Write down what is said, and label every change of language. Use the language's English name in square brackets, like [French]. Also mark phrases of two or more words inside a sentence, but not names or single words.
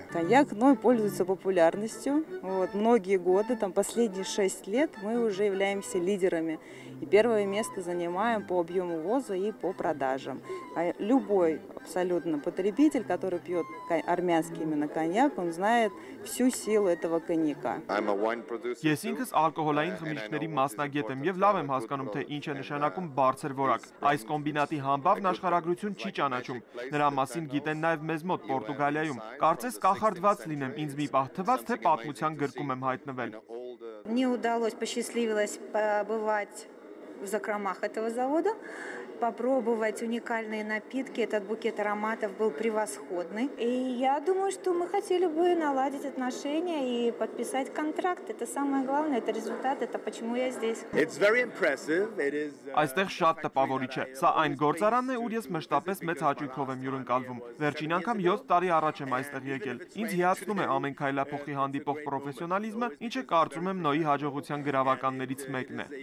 [Russian] Коньяк пользуется популярностью. Многие годы, последние 6 лет, мы уже являемся лидерами. И первое место занимаем по объему ввоза и по продажам. Любой абсолютно потребитель, который пьет армянский именно коньяк, он знает всю силу этого коньяка. [Armenian] Ես ինքս ալկոհոլային խմիչքների մասնագետ եմ եւ լավ եմ հասկանում, թե ինչ է նշանակում բարձր որակ։ Այս կոմբինատի համբավն աշխարհագրություն չի ճանաչում։ Նրա մասին գիտեն նաեւ մեզ մոտ Պորտուգալիայում։ Կարծես կախարդված լինեմ, ինձ մի պահ թվաց, թե պատմության գրկում եմ հայտնվել։ [Russian] Мне посчастливилось побывать в закромах этого завода, попробовать уникальные напитки. Этот букет ароматов был превосходный. И я думаю, что мы хотели бы наладить отношения и подписать контракт. Это самое главное, это результат, это почему я здесь. [Armenian] Այստեղ շատ տպավորիչ է։ Սա այն գործարանն է, ուր ես մշտապես մեծ հաճույքով եմ հյուրընկալվում։ Վերջին անգամ 7 տարի առաջ եմ այստեղ եկել։ Ինձ հիացնում է ամեն քայլափոխի հանդիպող պրոֆեսիոնալիզմը, ինչը կարծում եմ Նոյի հաջողության գրավականներից մեկն է։